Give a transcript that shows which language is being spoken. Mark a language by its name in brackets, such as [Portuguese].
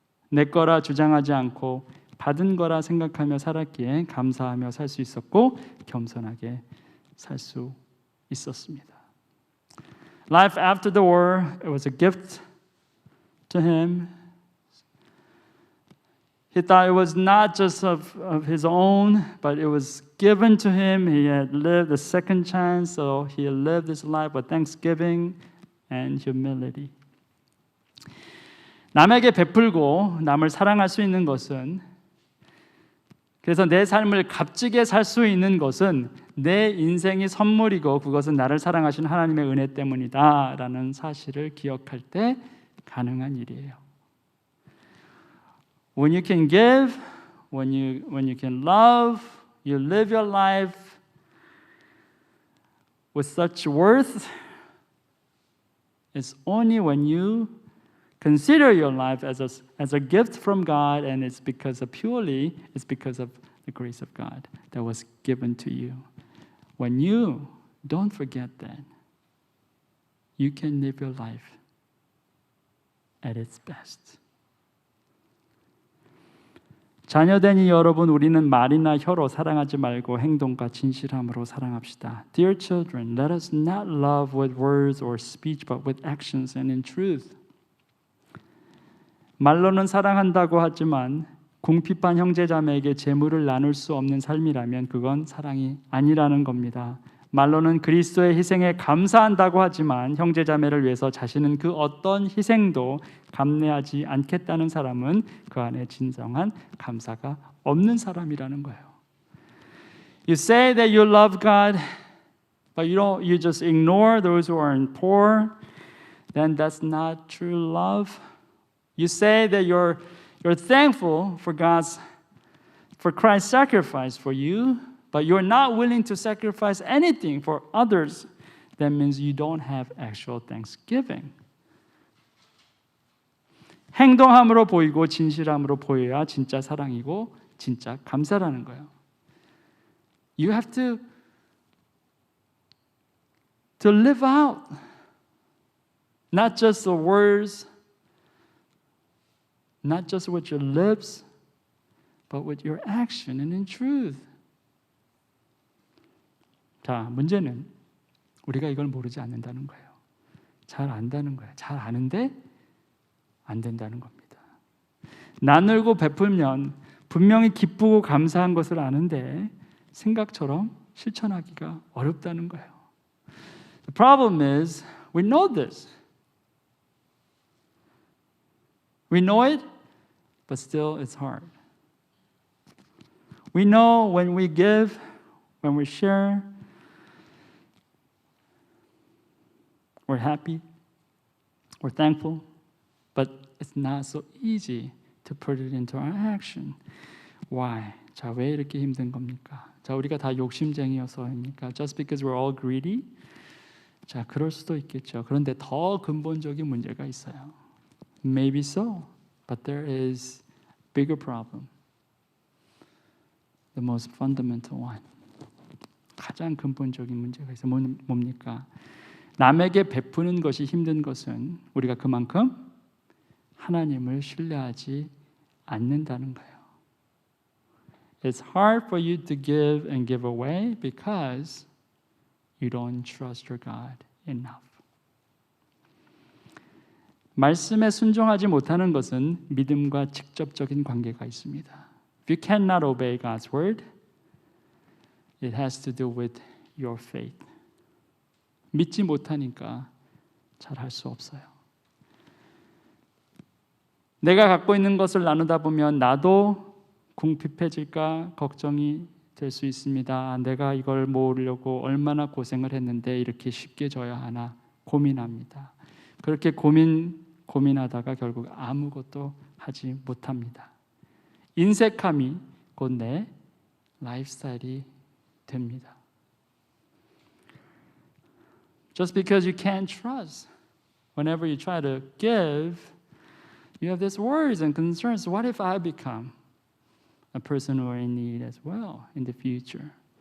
[Korean] 내 거라 주장하지 않고 받은 거라 생각하며 살았기에 감사하며 살 수 있었고 겸손하게 살 수 있었습니다. [English] Life after the war, it was a gift to him. He thought it was not just of his own, but it was given to him. He had lived a second chance, so he lived his life with thanksgiving and humility. [Korean] 남에게 베풀고 남을 사랑할 수 있는 것은, 그래서 내 삶을 값지게 살 수 있는 것은 내 인생이 선물이고 그것은 나를 사랑하신 하나님의 은혜 때문이다 라는 사실을 기억할 때 가능한 일이에요. [English] When you can give, when you can love, you live your life with such worth, it's only when you consider your life as a gift from God, and it's because of the grace of God that was given to you. When you don't forget that, you can live your life at its best. [Korean] 자녀되니 여러분, 우리는 말이나 혀로 사랑하지 말고 행동과 진실함으로 사랑합시다. [English] Dear children, let us not love with words or speech, but with actions and in truth. [Korean] 말로는 사랑한다고 하지만 궁핍한 형제자매에게 재물을 나눌 수 없는 삶이라면 그건 사랑이 아니라는 겁니다. 말로는 그리스도의 희생에 감사한다고 하지만 형제자매를 위해서 자신은 그 어떤 희생도 감내하지 않겠다는 사람은 그 안에 진정한 감사가 없는 사람이라는 거예요. [English] You say that you love God, but you just ignore those who are poor, then that's not true love. You say that you're thankful for Christ's sacrifice for you, but you're not willing to sacrifice anything for others. That means you don't have actual thanksgiving. [Korean] 행동함으로 보이고 진실함으로 보여야 진짜 사랑이고 진짜 감사라는 거예요. [English] You have to live out, not just the words, not just with your lips, but with your action and in truth. [Korean] 자, 문제는 우리가 이걸 모르지 않는다는 거예요. 잘 안다는 거예요. 잘 아는데 안 된다는 겁니다. 나누고 베풀면 분명히 기쁘고 감사한 것을 아는데 생각처럼 실천하기가 어렵다는 거예요. [English] The problem is we know this. We know it, but still it's hard. We know when we give, when we share, we're happy, we're thankful, but it's not so easy to put it into our action. Why? [Korean] 자, 왜 이렇게 힘든 겁니까? 자, 우리가 다 욕심쟁이여서입니까? [English] Just because we're all greedy? [Korean] 자, 그럴 수도 있겠죠. 그런데 더 근본적인 문제가 있어요. [English] Maybe so, but there is a bigger problem. The most fundamental one. [Korean] 가장 근본적인 문제가 있어요. 뭡니까? 남에게 베푸는 것이 힘든 것은 우리가 그만큼 하나님을 신뢰하지 않는다는 거예요. [English] It's hard for you to give and give away because you don't trust your God enough. [Korean] 말씀에 순종하지 못하는 것은 믿음과 직접적인 관계가 있습니다. [English] If you cannot obey God's word, it has to do with your faith. [Korean] 믿지 못하니까 잘 할 수 없어요. 내가 갖고 있는 것을 나누다 보면 나도 궁핍해질까 걱정이 될 수 있습니다. 내가 이걸 모으려고 얼마나 고생을 했는데 이렇게 쉽게 줘야 하나 고민합니다. 그렇게 고민하다가 결국 아무것도 하지 못합니다. 인색함이 곧 내 라이프스타일이 됩니다. [English] Just because you can't trust whenever you try to give, you have these worries and concerns. What if I become a person who are in need as well in the future?